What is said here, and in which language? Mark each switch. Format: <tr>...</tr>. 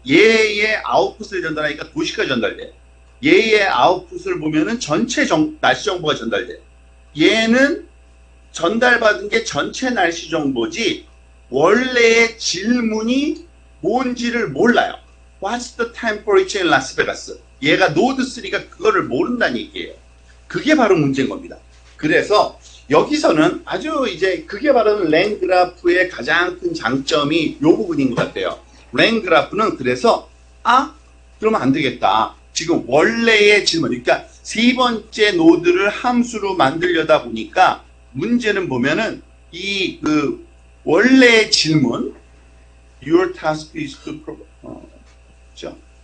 <ko>얘의 아웃풋을 전달하니까 도시가 전달돼요. 얘의 아웃풋을 보면은 전체 날씨 정보가 전달돼요. 얘는 전달받은 게 전체 날씨 정보지 원래의 질문이 뭔지를 몰라요.</ko> <en>What's the temperature in Las Vegas?</en> <ko>얘가 노드 3가 그거를 모른다는 얘기예요. 그게 바로 문제인 겁니다. 그래서 여기서는 아주 이제 그게 바로 랭그래프의 가장 큰 장점이 이 부분인 것 같아요. 랭그래프는 그래서 그러면 안 되겠다. 지금 원래의 질문, 그러니까 세 번째 노드를 함수로 만들려다 보니까 문제는 보면은 이 원래의 질문</ko> <en>Your task is to</en> <ko>그렇죠?</ko>